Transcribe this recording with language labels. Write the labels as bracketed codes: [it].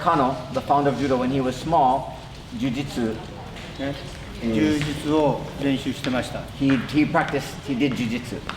[en] Kano, the founder of judo, when he was small, jujitsu, [ja] ね。柔術を練習してました。 [en] he practiced, he did jujitsu.